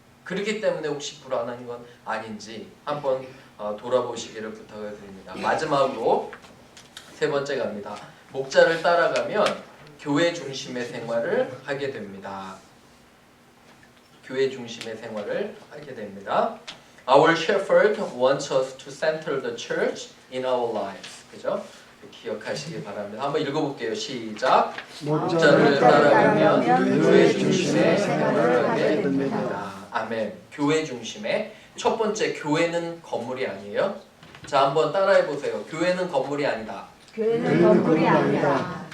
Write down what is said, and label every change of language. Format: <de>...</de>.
<ko>그렇기 때문에 혹시 불안한 건 아닌지 한번 돌아보시기를 부탁을 드립니다. 마지막으로 세 번째 갑니다. 목자를 따라가면 교회 중심의 생활을 하게 됩니다. 교회 중심의 생활을 하게 됩니다.</ko> <en>Our shepherd wants us to center the church in our lives.</en> <ko>그죠? 기억하시기 바랍니다. 한번 읽어볼게요. 시작. 목자를 따라가면 교회 중심의 생활을 하게 됩니다. 아멘. 교회 중심의 첫 번째, 교회는 건물이 아니에요. 자, 한번 따라해보세요. 교회는 건물이 아니다. 교회는 건물이 아니다.</ko>